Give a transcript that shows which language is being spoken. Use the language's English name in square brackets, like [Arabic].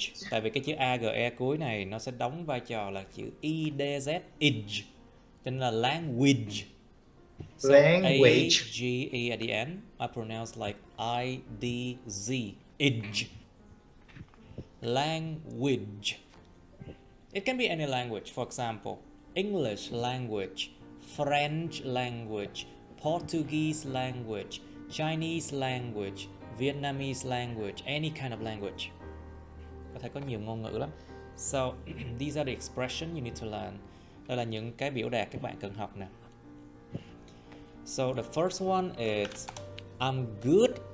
[Vietnamese] Tại vì cái chữ age cuối này nó sẽ đóng vai trò là chữ idz, age, cho nên là language. [English] So Language. A-G-E at the end, I pronounce like I-D-Z, age. Language. It can be any language. For example, English language, French language, Portuguese language, Chinese language, Vietnamese language, any kind of language. [Vietnamese] Có thể có nhiều ngôn ngữ lắm. [English] So these are the expressions you need to learn. [Vietnamese] Đây là những cái biểu đạt các bạn cần học nè. [English] So the first one is I'm good.